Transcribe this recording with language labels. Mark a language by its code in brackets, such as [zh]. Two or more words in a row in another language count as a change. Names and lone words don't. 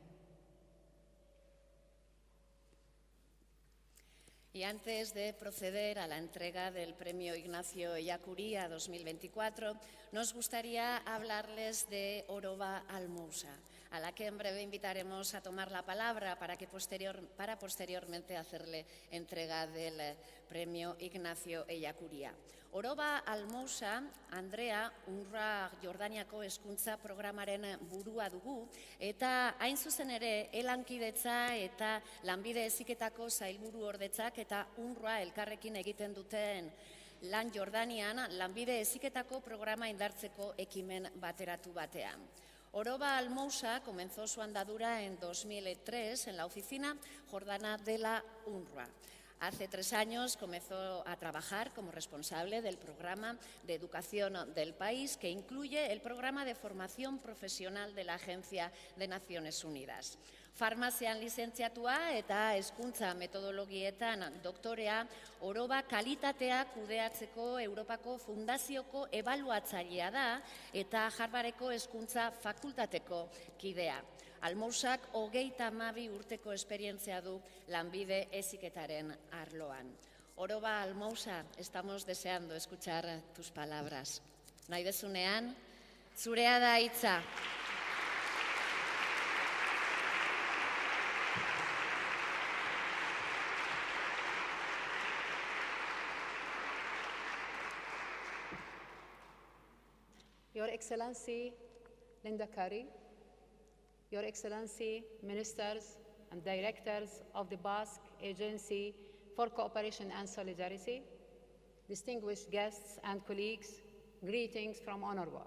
[es] Y antes de proceder a la entrega del premio Ignacio Ellacuría 2024, nos gustaría hablarles de Oroba Almousa, a la que en breve invitaremos a tomar la palabra para posteriormente hacerle entrega del premio Ignacio Ellacuría. [eu] Oroba Almousa, Andrea, UNRWA Jordaniako hezkuntza programaren burua dugu, eta hain zuzen ere, elankidetza eta lanbide heziketako sailburu ordetzak eta UNRWA elkarrekin egiten duten lan Jordanian lanbide heziketako programa indartzeko ekimen bateratu batean. [es] Oroba Almousa comenzó su andadura en 2003 en la oficina jordana de la UNRWA. Hace 3 años comenzó a trabajar como responsable del programa de educación del país, que incluye el programa de formación profesional de la Agencia de Naciones Unidas. [eu] Farmazian lizentziatua eta hezkuntza metodologietan doktorea, Oroba kalitatea kudeatzeko Europako Fundazioko ebaluatzailea da eta Harvardeko hezkuntza fakultateko kidea. Almousak 32 urteko esperientzia du lanbide heziketaren arloan. [es] Oroba Almousa, estamos deseando escuchar tus palabras. [eu] Nahi dezunean, zurea da hitza. [en] Your Excellency Linda Kari, Your Excellency, Ministers and Directors of the Basque Agency for Cooperation and Solidarity, distinguished guests and colleagues, greetings from UNRWA.